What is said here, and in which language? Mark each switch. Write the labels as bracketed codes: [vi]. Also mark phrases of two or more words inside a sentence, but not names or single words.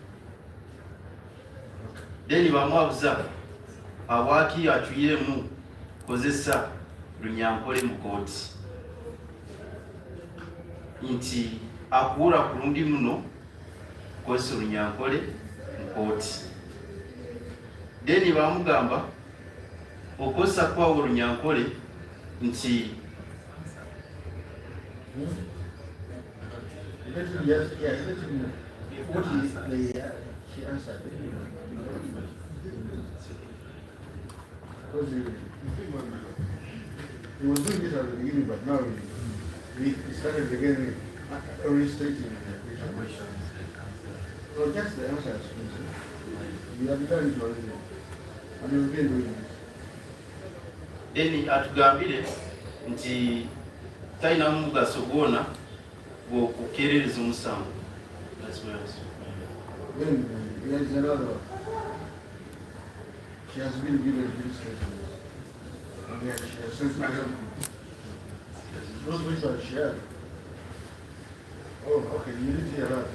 [nyn] then bamwabuza abwaki akyuyiremu kozesa Runyankole mu kooti nti akuura kulundi muno kozesa Runyankole mu kooti then bamugamba okozesa kwawo Runyankole nti [en] she answered. Because he was doing this at the beginning, but now he started again restating the question. So that's the answer. We have done it already. And we've been doing this. [nyn] Then atugambire nti taina mugaso gwona gwokukerereza omusango. [en] Then there is another. She has been given this statement. And yet she has sent myself. Those which are shared. Oh, okay, you didn't hear that.